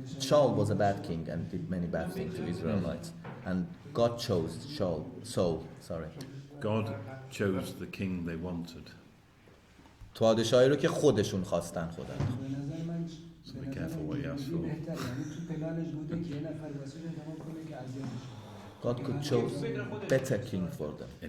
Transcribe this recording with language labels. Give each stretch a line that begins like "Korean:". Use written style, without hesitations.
English: Saul was a bad king and did many bad things to Israelites, and God chose Saul. God chose the king they wanted.
Persian: پادشاهی رو که خودشون خواستن خدا. به نظر من
English: So be careful what you ask for.
Persian: بهتره، یعنی تو پلانش بوده که یه نفر واسه انتخاب کنه که اذیتش کنه.
English: God could choose better king for them.